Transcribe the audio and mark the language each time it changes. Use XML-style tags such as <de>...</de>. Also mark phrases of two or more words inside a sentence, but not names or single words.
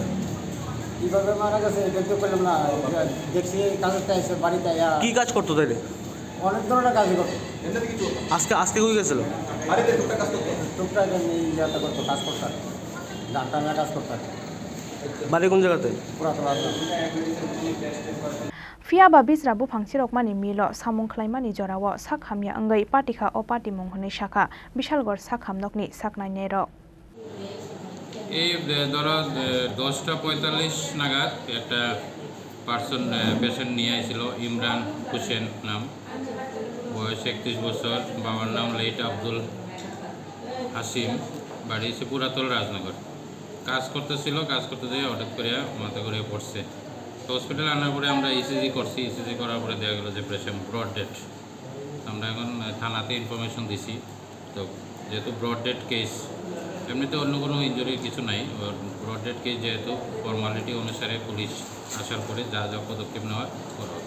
<bn>কীভাবে মারা গেছে দেখতে পেলাম না দেখছি তাদেরকে এসে বাড়িতে আয়া কি কাজ করতো তাইলে অনেক ধরনের কাজ করতো আজকে কই গেছিল টুকটাক ইয়াটা করতো কাজ করতো ধান টানা কাজ করতো বাড়ি কোন জায়গাতে পুরাতন</bn> <trp>Fiaba Bizra bufang sirokmani milo samung khlaimani jorawo sakhamya angai patikha o patimung hunai shaka Bishalgor sakhamnokni saknainero</trp> <bn>এই ধরো 10:45 নাগাদ একটা পেশেন্ট নিয়ে আসছিল ইমরান হোসেন নাম বয়স 31 বছর বাবার নাম লেট আব্দুল হাসিম বাড়ি সে পুরাতন রাজনগর কাজ করতে যেয়ে হঠাৎ করে মাথা ঘুরে পড়ছে তো হসপিটালে আনার পরে আমরা ইসিজি করছি ইসিজি করার পরে দেখা গেল যে পেশেন্ট</bn> <en>brought dead</en> <bn>আমরা এখন থানাতে ইনফরমেশন দিছি তো যেহেতু</bn> <en>brought dead case</en> <bn>এমনিতে অন্য কোনো ইনজুরির কিছু নাই</bn> <en>brought dead case</en> <bn>যেহেতু ফর্মালিটি অনুসারে পুলিশ আসার পরে যা পদক্ষেপ নেওয়া করা হবে</bn>